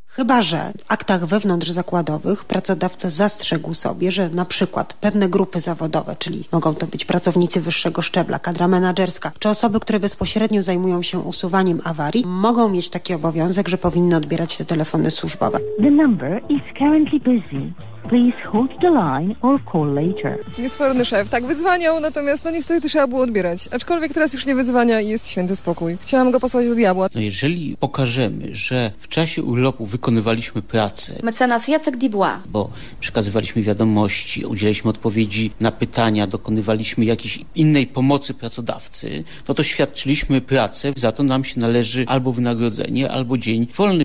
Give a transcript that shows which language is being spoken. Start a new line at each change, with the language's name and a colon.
Polish: Chyba że w aktach wewnątrzzakładowych pracodawca zastrzegł sobie, że na przykład pewne grupy zawodowe, czyli mogą to być pracownicy wyższego szczebla, kadra menadżerska, czy osoby, które bezpośrednio zajmują się usuwaniem awarii, mogą mieć taki obowiązek, że powinny odbierać te telefony służbowe.
English: The number is currently busy. Please hold the line or call later.
Polish: Niesforny szef, tak wydzwaniał, natomiast no niestety trzeba było odbierać. Aczkolwiek teraz już nie wydzwania i jest święty spokój. Chciałam go posłać do diabła. No jeżeli pokażemy, że w czasie urlopu wykonywaliśmy pracę. Mecenas Jacek Dibła. Bo przekazywaliśmy wiadomości, udzielaliśmy odpowiedzi na pytania, dokonywaliśmy jakiejś innej pomocy pracodawcy, no to świadczyliśmy pracę, za to nam się należy albo wynagrodzenie, albo dzień wolny.